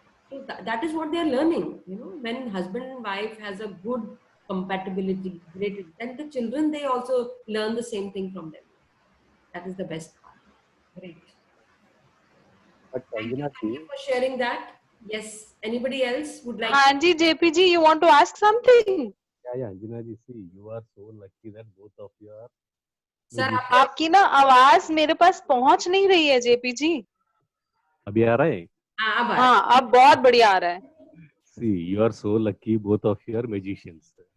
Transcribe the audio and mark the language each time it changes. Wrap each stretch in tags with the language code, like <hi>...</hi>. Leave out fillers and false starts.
<en>So that is what they are learning. You know, when husband and wife has a good compatibility, great, then the children, they also learn the same thing from them. That is the best part. Great. But Thank you for sharing that. Yes. Anybody else would like? Hanji, JPG, you want to ask something? Yeah, Anjana ji, see, you are so lucky that both of you are.</en> <hi>Sir आपकी ना आवाज मेरे पास पहुंच नहीं रही है JP जी. अभी आ रहा है? हाँ, अब बहुत बढ़िया आ रहा है.</hi> <en>See, you are so lucky, both of you are magicians.</en>